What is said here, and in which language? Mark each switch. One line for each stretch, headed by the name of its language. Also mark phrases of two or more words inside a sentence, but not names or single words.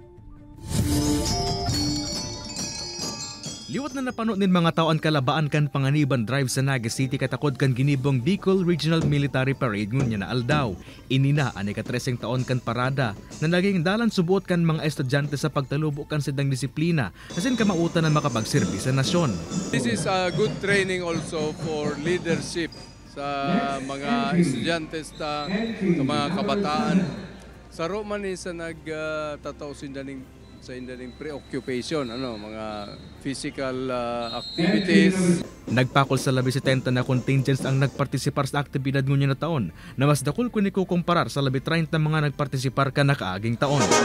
Bikol: Liwat na napano nin mga tao ang kalabaan kan panganiban drive sa Naga City katakod kan ginibong Bicol Regional Military Parade ngunya na aldaw. Inina ani ka-13 taon kan parada na naging dalan subuot kan mga estudyante sa pagtalubo kan sidang disiplina asin kamautan na makapagserbi sa nasyon.
English: This is a good training also for leadership
Bikol: sa mga estudyante sa mga kabataan. Sa Roman sa nagtataw sa indaning preoccupation, mga
English: physical activities.
Bikol: Nagpakol sa 70 na contingents ang nagpartisipar sa aktibidad ngunya na taon, na mas dakol kung ikukumparar sa 30 mga nagpartisipar ka nakaaging taon.